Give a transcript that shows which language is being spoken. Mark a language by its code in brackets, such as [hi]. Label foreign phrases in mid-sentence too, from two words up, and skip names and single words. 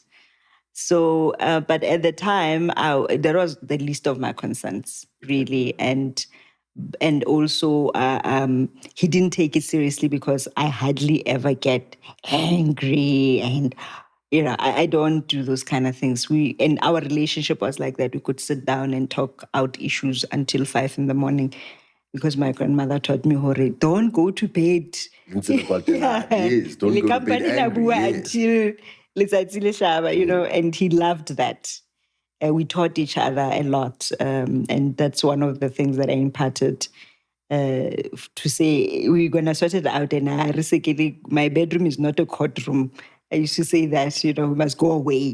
[en] So, but at the time, that was the least of my concerns, really, and also he didn't take it seriously because I hardly ever get angry and I don't do those kind of things. And our relationship was like that. We could sit down and talk out issues until 5 a.m. because my grandmother taught me, Hore, don't go to bed. Yes, don't go to bed angry. Yes. [st] Until letsatsi le hlaba, [en] and he loved that. We taught each other a lot. And that's one of the things that I imparted to say, we're going to sort it out. And my bedroom is not a courtroom. I used to say that, we must go away.